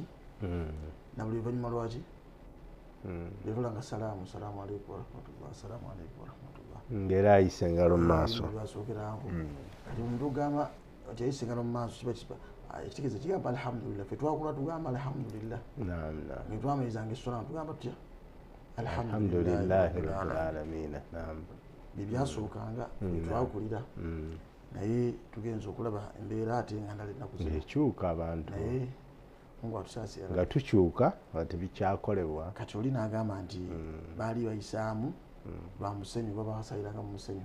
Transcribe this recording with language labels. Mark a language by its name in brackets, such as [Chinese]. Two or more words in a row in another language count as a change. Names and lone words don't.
[Ganda] Na buli luvannyuma lwaki? Yatolanga [Arabic] السلام عليكم ورحمة الله, السلام عليكم ورحمة الله. [Ganda] Ng'era ayisa engalo mu maaso. Lwasookerako. Kati omuntu ogamba nti ayisa engalo mu maaso kiba ekitegeeza kigamba alhamdulillah. Ffe twakula tugamba alhamdulillah. Nga twamalizanga esswala tugamba tutya? [Arabic] الحمد لله رب العالمين. [Ganda] bibyasookanga twakulira naye tugenza okulaba embeera ate nga ndala ennaku zino ekyuka abantu naye Mungu atusaasira nga tukyuka nga tebikyakolebwa kati oli n'agamba nti baali bayisaamu lwa musenyu baba basaliranga mu musenyu